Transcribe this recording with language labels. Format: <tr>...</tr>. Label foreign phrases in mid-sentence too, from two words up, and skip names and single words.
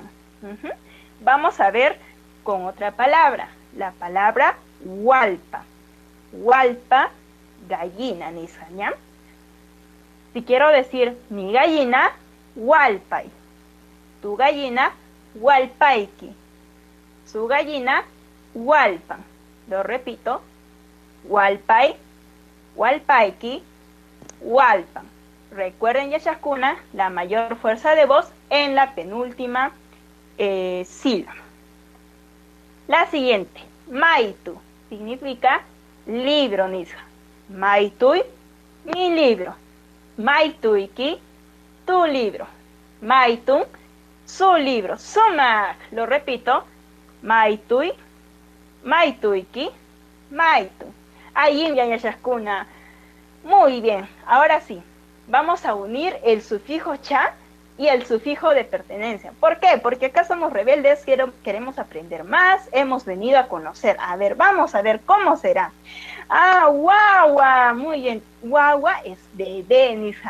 <es>Vamos a ver con otra palabra, la palabra hualpa. Hualpa, gallina, nisaña. Si quiero decir mi gallina, hualpay. Tu gallina, hualpaiki. Su gallina, hualpan. Lo repito,</es> <qu>hualpay, hualpaiki, hualpan.</qu> <es>Recuerden, yashakuna, la mayor fuerza de voz en la penúltima sílaba. La siguiente, maitu, significa libro, Nisha. Maitui, mi libro. Maituiki, tu libro. Maitun, su libro. Suma, lo repito.</es> <qu>Maitui, maituiki, maitun.</qu> <es>Ahí ya yashakuna. Muy bien, ahora sí, vamos a unir el sufijo cha y el sufijo de pertenencia. ¿Por qué? Porque acá somos rebeldes, queremos aprender más, hemos venido a conocer. A ver, vamos a ver cómo será. Ah, guagua, muy bien. Guagua es bebé, Nisha.</es>